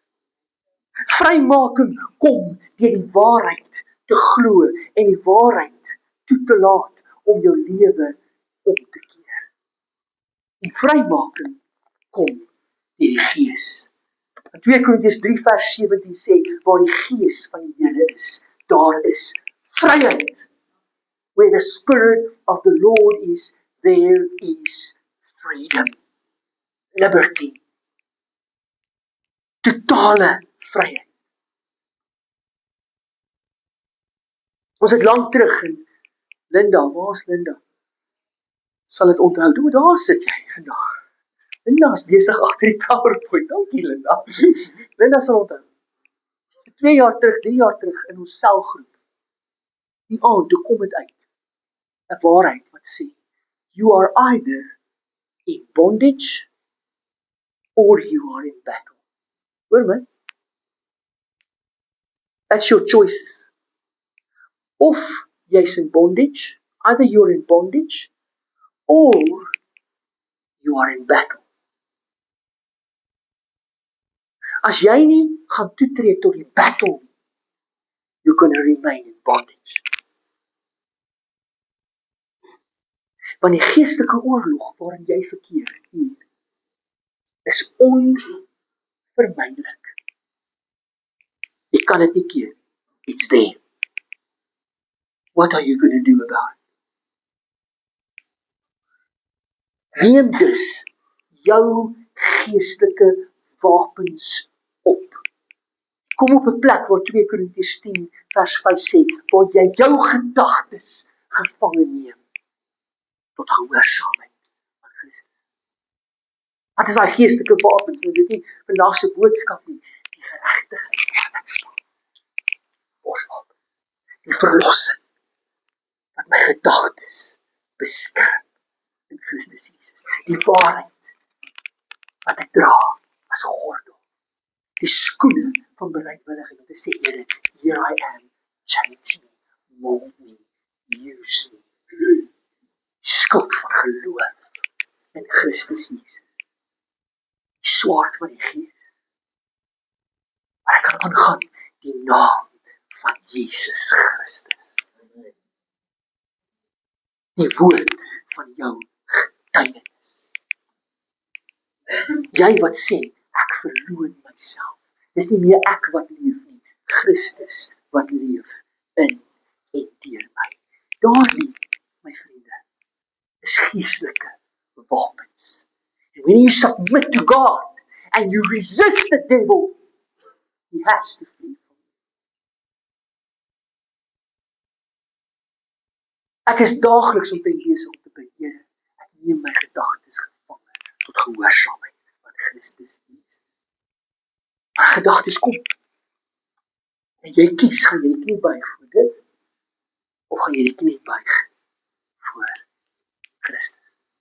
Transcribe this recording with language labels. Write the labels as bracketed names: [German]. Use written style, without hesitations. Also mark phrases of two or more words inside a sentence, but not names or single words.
[Afrikaans] Vrymaking kom deur die waarheid te glo en die waarheid toe te laat om jou lewe om te keer. En vrymaking kom deur die Gees. In 2 Korintiërs 3 vers 17 sê, waar die Gees van die Here is, daar is vryheid. [English] Where the Spirit of the Lord is, there is freedom. Liberty. [Afrikaans] Totale vryheid. Ons het lank terug en Linda, waar is Linda? Sal dit onthou. Doe, daar sit jy vandag. Linda is besig agter die PowerPoint. Dankie Linda. Linda sal onthou. So 2 jaar terug, 3 jaar terug in ons selgroep. Die aand, toe kom dit uit. 'n waarheid wat sê, [English] you are either in bondage or you are in battle. [Afrikaans] Hoor my? [English] That's your choices. [Afrikaans] Of jy's [English] in bondage, either you're in bondage or you are in battle. [Afrikaans] As jy nie gaan toetree tot die battle, [English] you're going to remain in bondage. [Afrikaans] Want die geestelike oorlog waarin jy verkeer hier, is onvermydelik. Jy kan dit nie keer. [English] It's there. What are you going to do about it? [Afrikaans] Neem dus jou geestelike wapens op. Kom op 'n plek waar 2 Korintiërs 10 vers 5 sê, waar jy jou gedagtes gevange neem tot gehoorsaamheid aan Christus. Wat is daai geestelike wapens? Dit is nie vandag se boodskap nie. Die geregtigheid wat ek staan. Borswapen. Die verlossing wat my gedagtes beskerm in Christus Jesus. Die waarheid wat ek dra as gordel. Die skoene van bereidwilligheid om te sê, Here, [English] here I am, change me, mold me, use me. [Afrikaans] Die skild van geloof in Christus Jesus. Die swaard van die Gees. Maar ek kan aangaan die naam van Jesus Christus. Die woord van jou getuienis. Jy wat sê, ek verloon myself. Dis nie meer ek wat leef nie, Christus wat leef in en deur my. Daardie, my vriende, is geestelike wapens. [English] And when you submit to God and you resist the devil, he has to flee from you. [Afrikaans] Ek is daagliks omtrent besig om te bid, Here, ek neem my gedagtes gevange tot gehoorsaamheid van Christus Jesus. Maar gedagtes kom, en jy kies, gaan jy die knie buig voor dit, of gaan jy die knie buig voor Christus?